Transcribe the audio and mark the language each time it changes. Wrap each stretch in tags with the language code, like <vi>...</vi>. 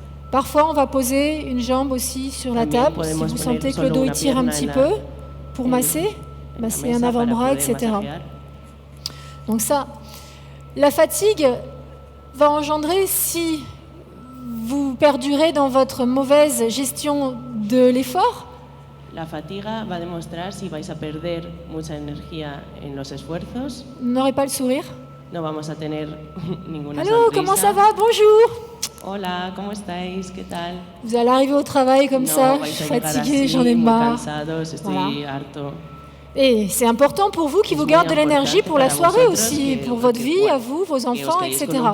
<fr>Parfois on va poser une jambe aussi sur la table si vous sentez que le dos il tire un petit peu pour masser un avant-bras, etc. Donc ça, la fatigue va engendrer, si vous perdurez dans votre mauvaise gestion de l'effort,</fr> <es>la fatiga va a demostrar si vais a perder mucha energía en los esfuerzos.</es> <fr>N'aurez pas le sourire.</fr> <es>No vamos a tener ninguna</es> <fr>Allô,</fr> <es>sonrisa.</es> <fr>comment ça va? Bonjour.</fr> <es>Hola, ¿cómo estáis? ¿Qué tal?</es> <fr>Vous allez arriver au travail comme ça, je suis fatiguée, j'en ai marre. Voilà. Et c'est important pour vous qui vous garde de l'énergie pour la soirée aussi, pour votre vie, à vous, vos enfants, etc.</fr>